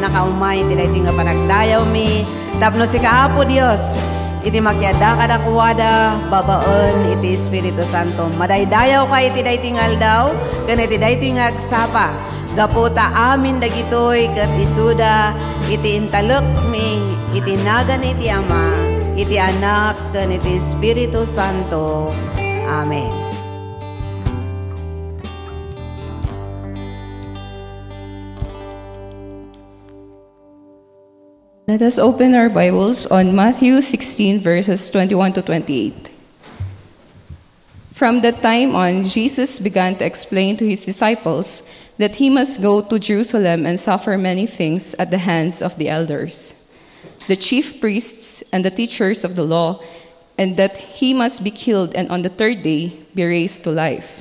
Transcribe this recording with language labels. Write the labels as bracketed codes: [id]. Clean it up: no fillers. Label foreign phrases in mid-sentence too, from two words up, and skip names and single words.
[ilo] nakaumay iti daytoy nga panagdayaw mi tapno sika Apo Dios iti magyada kadakwada babaen iti Espiritu Santo madaydayaw ka iti daytoy nga aldaw ken iti daytoy nga agsapa gaputa amin dagitoy ket isuda iti intalok mi iti nagan iti Ama iti Anak ken iti Espiritu Santo. Amen. [en] Let us open our Bibles on Matthew 16 verses 21 to 28. From that time on, Jesus began to explain to his disciples that he must go to Jerusalem and suffer many things at the hands of the elders, the chief priests, and the teachers of the law, and that he must be killed and on the third day be raised to life.